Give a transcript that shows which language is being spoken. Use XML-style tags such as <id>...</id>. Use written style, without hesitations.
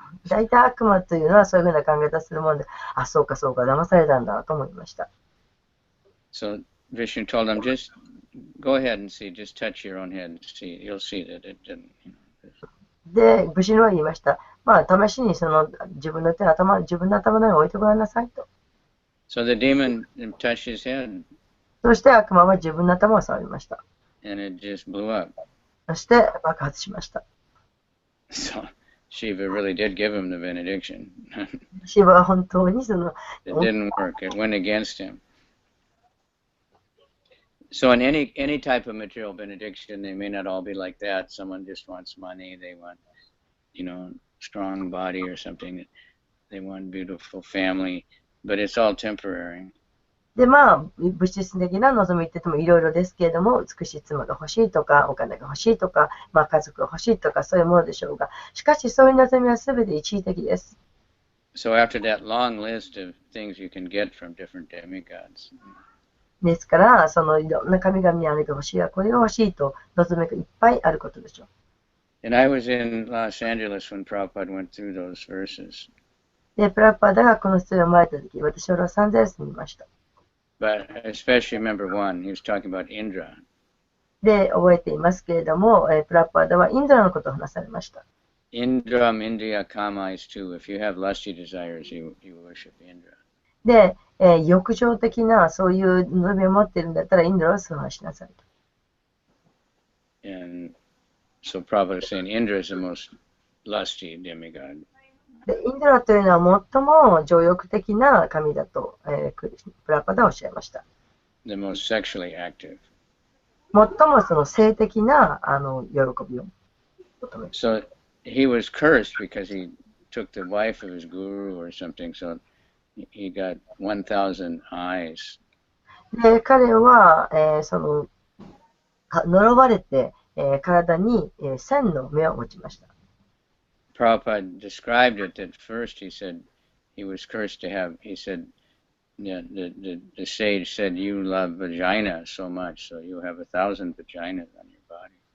<ja>大体悪魔というのはそういうふうな考え方するもんで、あ、そうかそうか、騙されたんだと思いました。</ja> <en>So Vishnu told him, just go ahead and see, just touch your own head and see, you'll see that it didn't.</en> <ja>で、武士のは言いました。まあ、試しにその自分の手を自分の頭の上に置いてごらんなさいと。</ja> <en>So the demon touched his head.</en> <ja>そして悪魔は自分の頭を触りました。</ja> <en>And it just blew up.</en> <ja>そして爆発しました。</ja> <en>So Shiva really did give him the benediction.</en> <ja>シヴァは本当にその</ja> <en>It didn't work. It went against him. So in any type of material benediction, they may not all be like that. Someone just wants money. They want, strong body or something. They want beautiful family. But it's all temporary.</en> <ja>で、まあ、物質的な望みって言ってもいろいろですけれども、美しい妻が欲しいとか、お金が欲しいとか、まあ、家族が欲しいとか、そういうものでしょうが、しかしそういう望みは全て一時的です。</ja> <en>So after that long list of things you can get from different demigods.</en> <ja>ですから、そのいろんな神々にあれが欲しいわ、これが欲しいと望みがいっぱいあることでしょう。</ja> <en>And I was in Los Angeles when Prabhupada went through those verses.</en> <ja>で、プラパダがこの質問を生まれたとき、私はロサンゼルスにいました。</ja> <en>But I especially remember one. He was talking about Indra.</en> <ja>で、覚えていますけれども、プラパダはインドラのことを話されました。</ja> <en>Indram, Indriya, Kama is two. If you have lusty desires, you worship Indra.</en> <ja>で、欲情的なそういう望みを持っているんだったらインドラを崇拝しなさいと。</ja> <en>And so Prabhupada is saying Indra is the most lusty demigod.</en> <ja>で、インドラというのは最も情欲的な神だと、プラパダはおっしゃいました。</ja> <en>The most sexually active.</en> <ja>最もその性的な喜びを求める。</ja> <en>So he was cursed because he took the wife of his guru or something. So he got 1,000 eyes.</en> <ja>で、彼は、その呪われて、体に、1000の目を持ちました。</ja> <en>Prabhupada described it at first. He said he was cursed to have, he said, yeah, the sage said, you love vagina so much, so you have 1,000 vaginas on your body.</en>